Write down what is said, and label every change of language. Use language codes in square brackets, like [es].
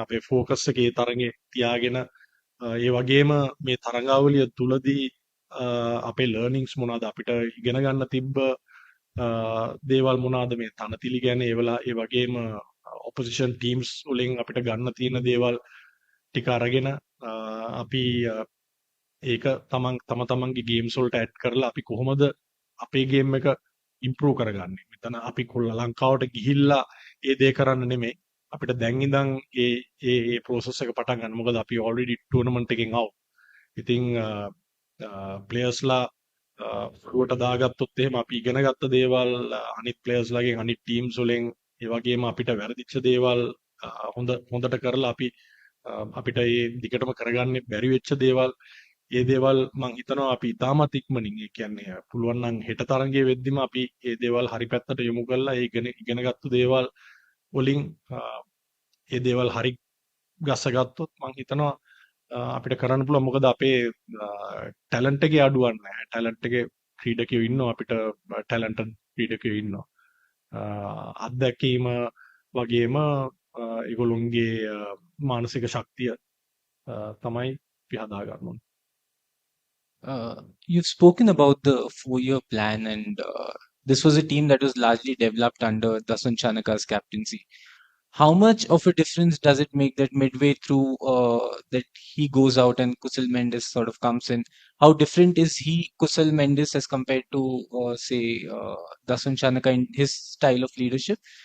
[si] අපේ ફોකස් එක ඒ තරඟේ තියාගෙන ඒ වගේම මේ තරඟාවලිය තුලදී අපේ ලර්නින්ග්ස් මොනවාද අපිට ඉගෙන ගන්න තිබ්බ දේවල් මොනවාද මේ තනතිලි ගැන ඒ වගේම ඔපොසිෂන් ටීම්ස් වලින් අපිට ගන්න තියෙන දේවල් ටික අරගෙන අපි ඒක තම තමන්ගේ ගේම්ස් වලට ඇඩ් කරලා අපි කොහොමද අපේ ගේම් එක ඉම්ප්‍රූව් කරගන්නේ. මෙතන අපි ලංකාවට ගිහිල්ලා ඒ දේ කරන්න නෙමෙයි. අපිට දැන් ඉඳන් ඒ process එක පටන් ගන්න. මොකද අපි already tournament එකෙන් out. ඉතින් ප්ලේයර්ස්ලා ෆ්ලුවට දාගත්තොත් එහෙම අපි ඉගෙන ගත්ත දේවල් අනිත් ප්ලේයර්ස්ලාගෙන් අනිත් ටීම්ස් වලින් ඒ වගේම අපිට වැරදිච්ච දේවල් හොඳට කරලා අපිට ඒ දිගටම කරගන්න බැරි වෙච්ච දේවල් ඒ දේවල් මම හිතනවා අපි ඉතාමත් ඉක්මනින් ඒ කියන්නේ පුළුවන් නම් හෙට තරඟයේ වෙද්දිම අපි ඒ දේවල් හරි පැත්තට යොමු කරලා ඒ ඉගෙනගත්තු දේවල් වලින් ඒ දේවල් හරි ගස්සගත්තොත් මම හිතනවා අපිට කරන්න පුළුවන්. මොකද අපේ ටැලන්ට් එකේ අඩුවක් නැහැ. ටැලන්ට් එකේ ක්‍රීඩකයෝ ඉන්නවා අපිට ටැලන්ටඩ් ක්‍රීඩකයෝ ඉන්නවා. අත්දැකීම වගේම ඒගොල්ලොන්ගේ මානසික ශක්තිය තමයි අපි හදා ගන්න ඕනේ. [en] You've spoken about the 4-year plan, and this was a team that was largely developed under Dasun Chanaka's captaincy. How much of a difference does it make that midway through that he goes out and Kusal Mendes sort of comes in? How different is Kusal Mendes, as compared to, say, Dasun Chanaka in his style of leadership?